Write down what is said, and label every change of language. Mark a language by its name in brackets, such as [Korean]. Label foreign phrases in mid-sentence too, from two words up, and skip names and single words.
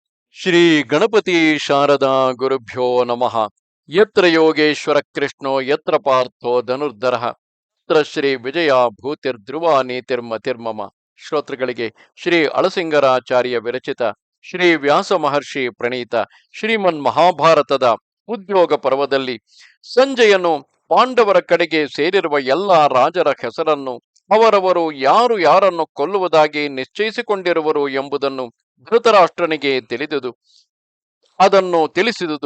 [Sanskrit] ಶ್ರೀ ಗಣಪತಿ ಶಾರದಾ ಗುರುಭ್ಯೋ ನಮಃ. ಯತ್ರ ಯೋಗೇಶ್ವರ ಕೃಷ್ಣೋ ಯತ್ರ ಪಾರ್ಥೋ ಧನುರ್ಧರಃ ಯತ್ರ ಶ್ರೀ ವಿಜಯ ಭೂತಿರ್ಧ್ರುವ ನೀತಿರ್ಮತಿರ್ಮಮ. [Kannada] ಶ್ರೋತೃಗಳಿಗೆ ಶ್ರೀ ಅಳಸಿಂಗರಾಚಾರ್ಯ ವಿರಚಿತ ಶ್ರೀ ವ್ಯಾಸ ಮಹರ್ಷಿ ಪ್ರಣೀತ ಶ್ರೀಮನ್ ಮಹಾಭಾರತದ ಉದ್ಯೋಗ ಪರ್ವದಲ್ಲಿ ಸಂಜಯನು ಪಾಂಡವರ ಕಡೆಗೆ ಸೇರಿರುವ ಎಲ್ಲ ರಾಜರ ಹೆಸರನ್ನು, ಅವರವರು ಯಾರು ಯಾರನ್ನು ಕೊಲ್ಲುವುದಾಗಿ ನಿಶ್ಚಯಿಸಿಕೊಂಡಿರುವರು ಎಂಬುದನ್ನು ಧೃತರಾಷ್ಟ್ರನಿಗೆ ತಿಳಿಸಿದುದು.